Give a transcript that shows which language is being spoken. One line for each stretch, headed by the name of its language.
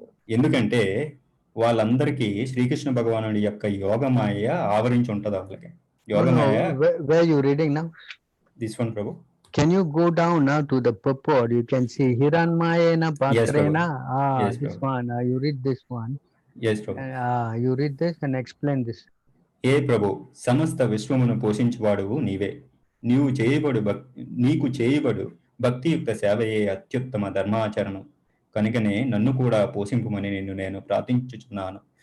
Telugu: ఎందుకంటే వాళ్ళందరికీ శ్రీకృష్ణ భగవానుడి యొక్క యోగమాయ ఆవరించి ఉంటది. వాళ్ళకి Yogamaya.
English: Where you reading now? This one, Prabhu. Can you go down now to the purport? You can see Hiranmayena Patrena. Yes, this Prabhu. one. You read this one. Yes, Prabhu. You read this and explain this.
Telugu: ఏ ప్రభు, సమస్త విశ్వమును పోషించువాడువు నీవే. నీకు చేయబడు భక్తియుక్త సేవయే అత్యుత్తమ ధర్మాచరణం. కనుకనే నన్ను కూడా పోషింపుమని నేను ప్రార్థించుచున్నాను.